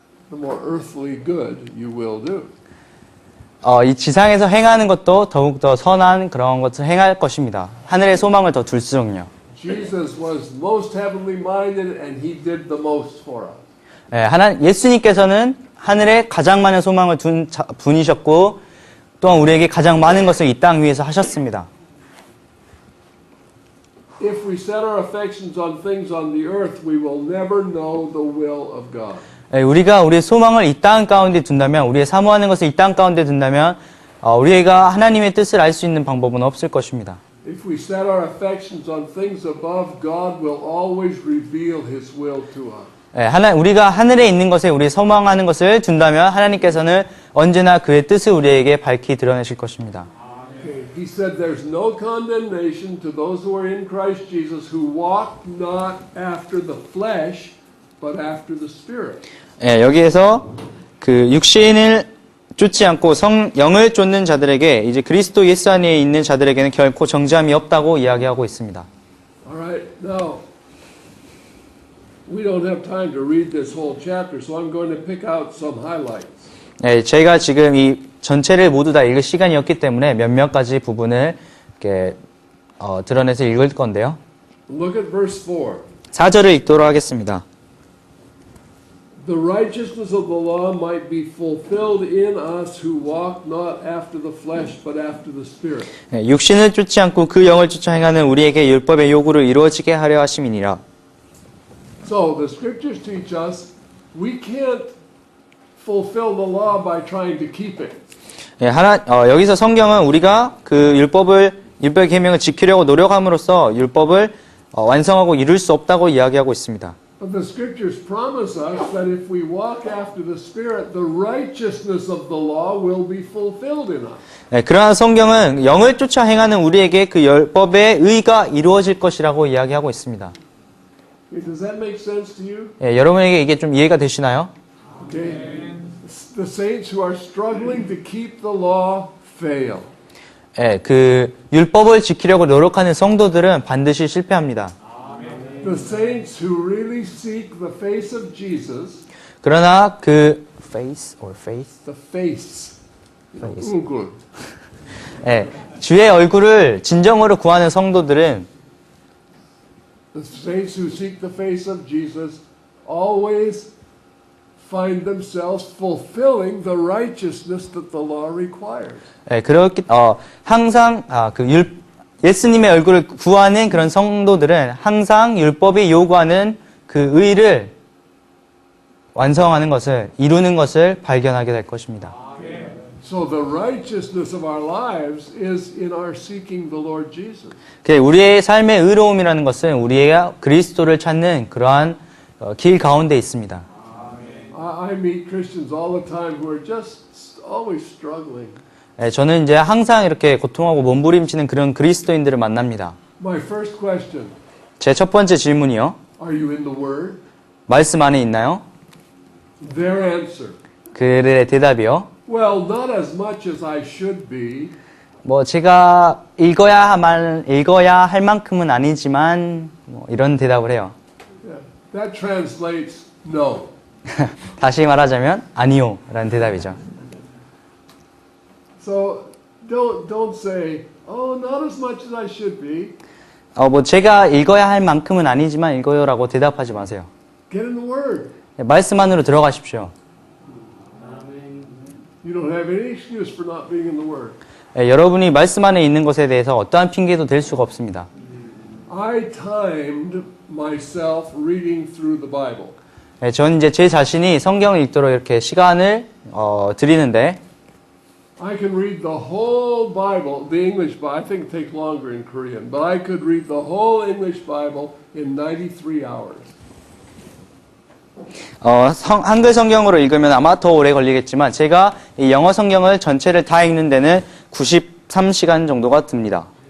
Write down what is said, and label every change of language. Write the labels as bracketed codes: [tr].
[en] The more earthly good you will do. [ko] 이 지상에서 행하는 것도 더욱더 선한 그런 것을 행할 것입니다. 하늘의 소망을 더 둘수록요. [en] Jesus was most heavenly minded and he did the most for us. [ko] 네, 예수님께서는 하늘에 가장 많은 소망을 둔 분이셨고 또한 우리에게 가장 많은 것을 이 땅 위에서 하셨습니다. [en] If we set our affections on things on the earth, we will never know the will of God. [ko] 우리가 우리의 소망을 이 땅 가운데 둔다면, 우리의 사모하는 것을 이 땅 가운데 둔다면 우리가 하나님의 뜻을 알 수 있는 방법은 없을 것입니다. [en] If we set our affections on things above, God will always reveal His will to us. [ko] 우리가 하늘에 있는 것에 우리 소망하는 것을 둔다면 하나님께서는 언제나 그의 뜻을 우리에게 밝히 드러내실 것입니다. [en] Okay. He said there's no condemnation to those who are in Christ Jesus who walk not after the flesh, but after the Spirit. [ko] 여기에서 그 육신을 쫓지 않고 영을 쫓는 자들에게 이제 그리스도 예수 안에 있는 자들에게는 결코 정죄함이 없다고 이야기하고 있습니다. [en] All right, now we don't have time to read this whole chapter, so I'm going to pick out some highlights. [ko] 저희가 지금 이 전체를 모두 다 읽을 시간이 없기 때문에 몇몇 가지 부분을 이렇게 드러내서 읽을 건데요. [en] Look at verse 4. [ko] 4절을 읽도록 하겠습니다. [en] The righteousness of the law might be fulfilled in us who walk not after the flesh, but after the Spirit. [ko] 육신을 쫓지 않고 그 영을 쫓아 행하는 우리에게 율법의 요구를 이루어지게 하려 하심이니라. [en] So the scriptures teach us we can't fulfill the law by trying to keep it. [ko] 여기서 성경은 우리가 그 율법의 계명을 지키려고 노력함으로써 율법을 완성하고 이룰 수 없다고 이야기하고 있습니다. [en] But the scriptures promise us that if we walk after the Spirit, the righteousness of the law will be fulfilled in us. [ko] 그러나 성경은 영을 쫓아 행하는 우리에게 그 율법의 의가 이루어질 것이라고 이야기하고 있습니다. [en] Does that make sense to you? [ko] 여러분에게 이게 좀 이해가 되시나요? [en] Okay. The saints who are struggling to keep the law fail. [ko] 그 율법을 지키려고 노력하는 성도들은 반드시 실패합니다. [en] The saints who really seek the face of Jesus. [ko] 그러나 그 [en] face or faith? The face. Face. Good. [ko] 주의 얼굴을 진정으로 구하는 성도들은 [en] The saints who seek the face of Jesus always find themselves fulfilling the righteousness that the law requires. [ko] 그렇기 항상 예수님의 얼굴을 구하는 그런 성도들은 항상 율법이 요구하는 그 의를 완성하는 것을 이루는 것을 발견하게 될 것입니다. [en] So the righteousness of our lives is in our seeking the Lord Jesus. [ko] 우리의 삶의 의로움이라는 것은 우리가 그리스도를 찾는 그러한 길 가운데 있습니다. [en] I meet Christians all the time who are just always struggling. [ko] 저는 이제 항상 이렇게 고통하고 몸부림치는 그런 그리스도인들을 만납니다. [en] My first question, [ko] 제 첫 번째 질문이요. [en] are you in the Word? [ko] 말씀 안에 있나요? [en] Their answer, [ko] 그들의 대답이요. [en] well, not as much as I should be. [ko] 제가 읽어야 할 만큼은 아니지만 이런 대답을 해요. [en] Yeah, that translates no. [ko] 다시 말하자면 아니요 라는 대답이죠. [en] So don't say, oh, not as much as I should be. [ko] 제가 읽어야 할 만큼은 아니지만 읽어요라고 대답하지 마세요. [en] Get in the Word. [ko] 말씀 안으로 들어가십시오. [en] You don't have any excuse for not being in the Word. [ko] 여러분이 말씀 안에 있는 것에 대해서 어떠한 핑계도 될 수가 없습니다. [en] I timed myself reading through the Bible. [ko] 저는 이제 제 자신이 성경을 읽도록 이렇게 시간을 드리는데 [en] I can read the whole Bible, the English Bible. I think it takes longer in Korean, but I could read the whole English Bible in 93 hours. [ko] 한글 성경으로 읽으면 아마 더 오래 걸리겠지만 제가 이 영어 성경을 전체를 다 읽는 데는 93시간 정도가 듭니다.